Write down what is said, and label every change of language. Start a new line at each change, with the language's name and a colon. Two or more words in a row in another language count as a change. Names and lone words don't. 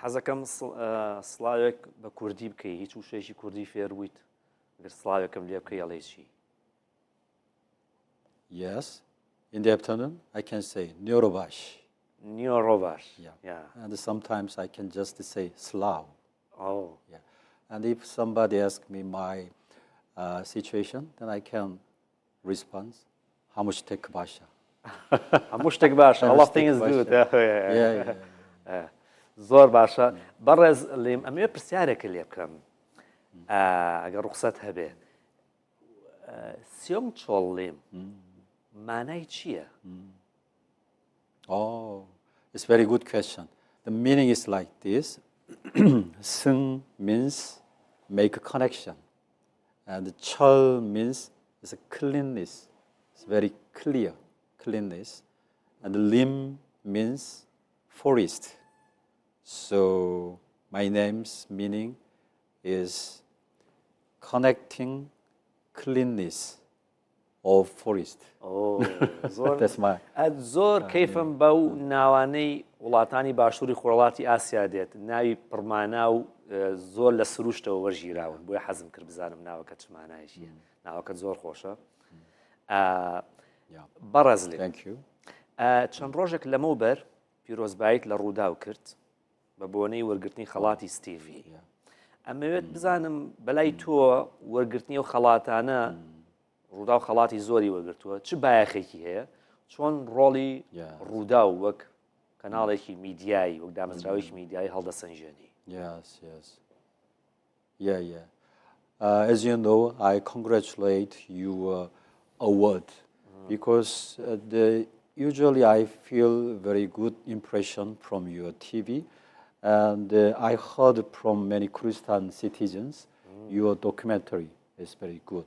Central Kurdish: حەزەکەم سڵاوێک بە کوردی بکەی هیچ وشێکی کوردی فێر بوویت گەر سڵاوێکم لێ بکەی ئەڵێ چی
English: Yes. In the afternoon, I can say Neurobash.
Central Kurdish: نیۆڕۆباش
English: And sometimes I can just say Slav. Oh. Yeah. And if somebody asks me my situation, then I can respond, Hamushtek Basha.
Central Kurdish: هەموو شتێک باشە
English: all of things good
Central Kurdish: زۆر باشە بەڕێز لێم ئەمێ پرسیارێکە لێ بکەم ئەگەر ڕوخسەت هەبێ سیۆم چۆڵ لێم مانای چییە؟
English: Oh, it's a very good question. The meaning is like this. Sung means make a connection. And chol means it's a cleanness. It's very clear, cleanness. And lim means forest. So my name's meaning is connecting cleanness of forest. That's my.
Central Kurdish: زۆر کەیفم بەو ناوانەی وڵاتانی باشووری خۆرهڵاتی ئاسیا دێت ناوی پڕمانا و زۆر لە سروشتەوە وەرگیراون بۆیە حەزم کرد بزانم ناوەکە چ مانایەکیە ناوەکە زۆر خۆشە بەڕێز لێ چەند ڕۆژێک لەمەوبەر پیرۆزباییت لە ڕووداو کرد بە بۆنەی وەرگرتنی خەڵاتی ستیڤی ئەمەوێت بزانم بەلای تۆ وەرگرتنی و خەڵاتانە ڕوودا و خەڵاتی زۆری وەرگرتووە چ بایەخێکی هەیە چۆن ڕۆڵی ڕوودا و وەک کەناڵێکی میدیایی وەک دامەزراوێکی میدیایی هەڵدەسەنجێنی
English: Yes. Yeah. As you know, I congratulate your award because usually I feel very good impression from your TV, and I heard from many Kurdistan citizens your documentary is very good.